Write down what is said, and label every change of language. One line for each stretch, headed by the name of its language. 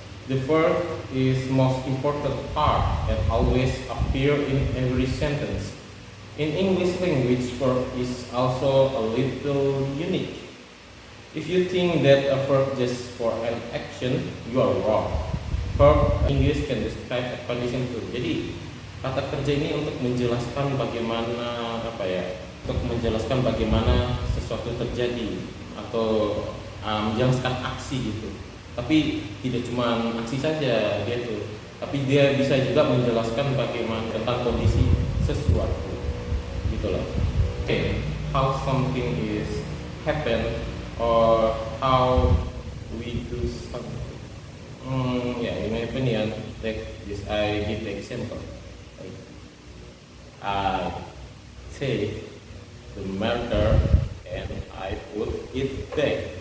English: The verb is most important part and always appear in every sentence. In English language, verb is also a little unique. If you think that a verb just for an action, you are wrong. Verb in English can describe a condition too.
Indonesian: Jadi kata kerja ini untuk menjelaskan bagaimana untuk menjelaskan bagaimana sesuatu terjadi atau menjelaskan aksi gitu. Tapi tidak cuma aksi saja dia tuh, tapi dia bisa juga menjelaskan bagaimana tentang kondisi sesuatu gitu loh.
English: Okay, how something is happen or how we do something. In my opinion, I give the example. I take the marker and I put it back.